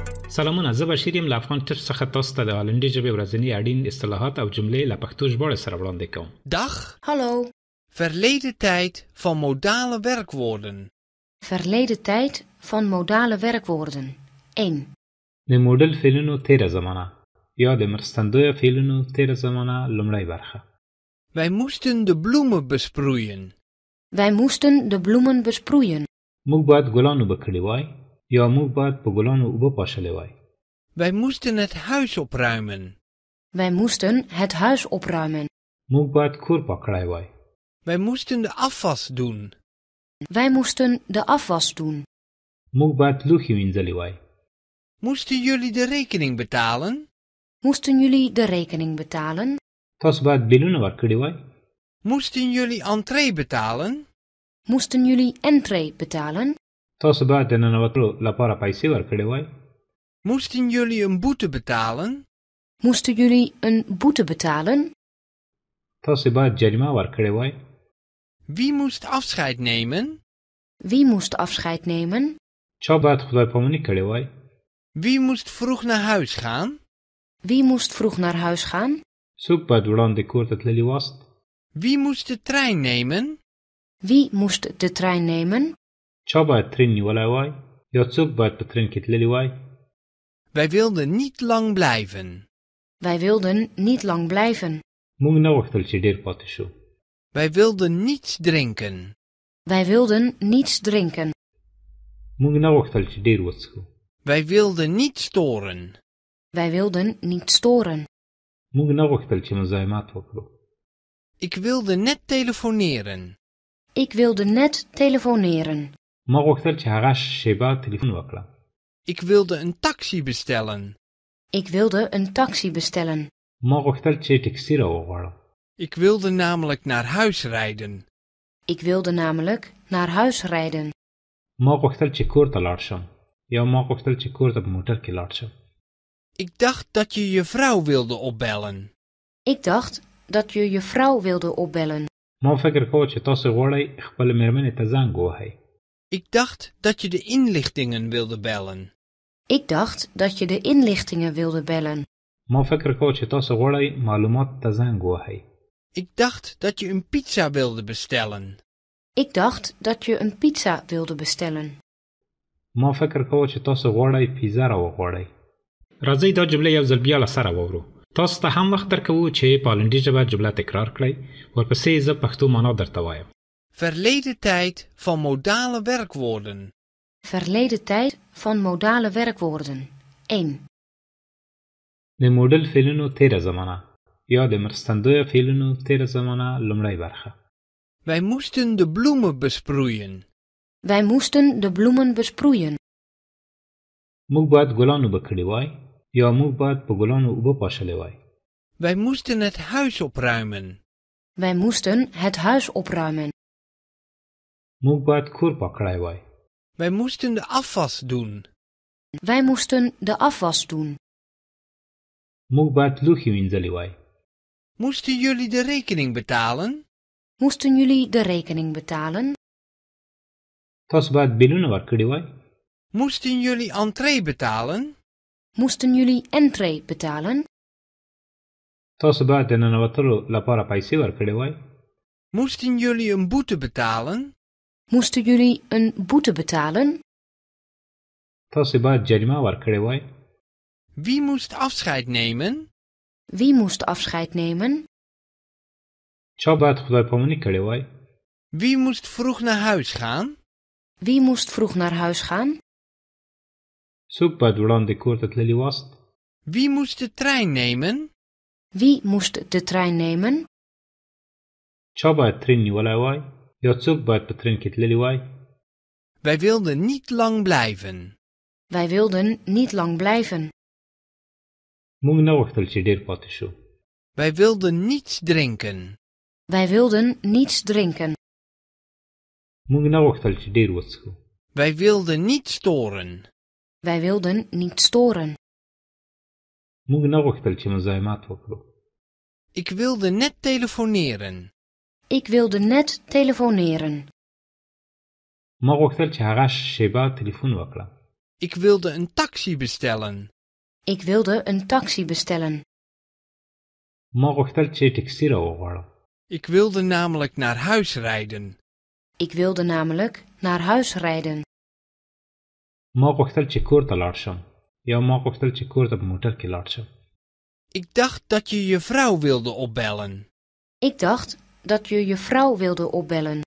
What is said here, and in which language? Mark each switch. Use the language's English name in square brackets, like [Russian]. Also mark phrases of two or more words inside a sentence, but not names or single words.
[Pashto] سلامونه، زه بشیر یم له افغان ټچ څخه تاسو ته د هالندي ژبې ورځني اړین اصطلاحات او جملې له پښتو ژباړې سره وړاندې کوم. [Dutch] Dag. Hallo. Verleden tijd van modale werkwoorden. Verleden tijd van modale werkwoorden. 1. [Pashto] د موډل فعلونو تیره زمانه یا د مرستندویه فعلونو تیره زمانه لومړی برخه. [Dutch] Wij moesten de bloemen besproeien. Wij moesten de bloemen besproeien. [Pashto] موږ باید ګلان اوبه کړي وای یا موږ باید په ګلانو اوبه پاشلې وای. [Dutch] Wij moesten het huis opruimen. Wij moesten het huis opruimen. [Pashto] موږ باید کور پاک کړی وای. [Dutch] Wij moesten de afwas doen. Wij moesten de afwas doen. [Pashto] موږ باید لوښي وینځلي وای. [Dutch] Moesten jullie de rekening betalen? Moesten jullie de rekening betalen? [Pashto] تاسو باید بیلونه ورکړي وای. [Dutch] Moesten jullie entree betalen? Moesten jullie entree betalen? [Pashto] تاسو باید د ننوتلو لپاره پیسې ورکړي وای. [Dutch] Moesten jullie een boete betalen? Moesten jullie een boete betalen? [Pashto] تاسو باید جریمه ورکړي وای. [Dutch] Wie moest afscheid nemen? Wie moest afscheid nemen? [Pashto] چا باید خدای پاماني کړي وای. [Dutch] Wie moest vroeg naar huis gaan? Wie moest vroeg naar huis gaan? [Pashto] څوک باید وړاندې کور ته تللي واست. [Dutch] Wie moest de trein nemen? Wie moest de trein nemen? [Pashto] چا باید ترین نیولی وای یا څوک باید په ترین کې تللی وای. [Dutch] Wij wilden niet lang blijven. Wij wilden niet lang blijven. [Pashto] موږ نه غوښتل چې ډیر پاتې شو. [Dutch] Wij wilden niets drinken. Wij wilden niets drinken. [Pashto] موږ نه غوښتل چې ډیر وڅښو. [Dutch] Wij wilden niet storen. Wij wilden niet storen. [Pashto] موږ نه غوښتل چې مزاحمت وکړو. [Dutch] Ik wilde net telefoneren. Ik wilde net telefoneren. [Pashto] ما غوښتل چې هغه شیبه تلیفون وکړه. [Dutch] Ik wilde een taxi bestellen. Ik wilde een taxi bestellen. [Pashto] ما غوښتل چې ټکسي راوغواړم. [Dutch] Ik wilde namelijk naar huis rijden. Ik wilde namelijk naar huis rijden. [Pashto] ما غوښتل چې کور ته لاړ شم یا ما غوښتل چې کور ته په موټر کې لاړ شم. [Dutch] Ik dacht dat je je vrouw wilde opbellen. Ik dacht dat je je vrouw wilde opbellen. [Pashto] ما فکر کوم چې تاسو غواړئ خپل مېرمنې ته زنګ ووهئ. [Dutch] Ik dacht dat je de inlichtingen wilde bellen. Ik dacht dat je de inlichtingen wilde bellen. [Pashto] ما فکر کوم چې تاسو غواړئ معلومات ته زنګ ووهئ. [Dutch] Ik dacht dat je een pizza wilde bestellen. Ik dacht dat je een pizza wilde bestellen. [Pashto] ما فکر کوم چې تاسو غواړئ پیزا راوغواړئ. راځئ دا جمله یو ځل بیا له سره واورو. تاسو ته هم وخت درکوو چې په هالندي ژبه جمله تکرار کړئ. ورپسې زه پښتو معنا درته وایم. [Dutch] Verleden tijd van modale werkwoorden. Verleden tijd van modale werkwoorden. 1. [Pashto] د موډل فعلونو تیره زمانه یا د مرستندویه فعلونو تیره زمانه لومړی برخه. [Dutch] Wij moesten de bloemen besproeien. Wij moesten de bloemen besproeien. [Pashto] موږ باید ګلان اوبه کړي وای یا موږ باید په ګلانو اوبه پاشلې وای. [Dutch] Wij moesten het huis opruimen. Wij moesten het huis opruimen. [Pashto] موږ باید کور پاک کړی وای. [Dutch] Wij moesten de afwas doen. Wij moesten de afwas doen. [Pashto] موږ باید لوښي وینځلي وای. [Dutch] Moesten jullie de rekening betalen? Moesten jullie de rekening betalen? [Pashto] تاسو باید بیلونه ورکړي وای. [Dutch] Moesten jullie entree betalen? Moesten jullie entree betalen? [Pashto] تاسو باید د ننوتلو لپاره پیسې ورکړي وای. [Dutch] Moesten jullie een boete betalen? Moesten jullie een boete betalen? [Pashto] تاسو باید جریمه ورکړي وای. [Dutch] Wie moest afscheid nemen? Wie moest afscheid nemen? [Pashto] چا باید خدای پاماني کړي وای. [Dutch] Wie moest vroeg naar huis gaan? Wie moest vroeg naar huis gaan? [Pashto] څوک باید وړاندې کور ته تللي واست. [Dutch] Wie moest de trein nemen? Wie moest de trein nemen? [Pashto] چا باید ترین نیولی وای یا څوک باید په ترین کې تللی وای. [Dutch] Wij wilden niet lang blijven. Wij wilden niet lang blijven. [Pashto] موږ نه غوښتل چې ډیر پاتې شو. [Dutch] Wij wilden niets drinken. Wij wilden niets drinken. [Pashto] موږ نه غوښتل چې ډیر وڅښو. [Dutch] Wij wilden niet storen. Wij wilden niet storen. [Pashto] موږ نه غوښتل چې مزاحمت وکړو. [Dutch] Ik wilde net telefoneren. Ik wilde net telefoneren. [Pashto] ما غوښتل چې هغه شیبه تلیفون وکړه. [Dutch] Ik wilde een taxi bestellen. Ik wilde een taxi bestellen. [Pashto] ما غوښتل چې ټکسي راوغواړم. [Dutch] Ik wilde namelijk naar huis rijden. Ik wilde namelijk naar huis rijden. [Pashto] ما غوښتل چې کور ته لاړ شم. یا ما غوښتل چې کور ته په موټر کې لاړ شم. [Dutch] Ik dacht dat je je vrouw wilde opbellen. Ik dacht dat je je vrouw wilde opbellen.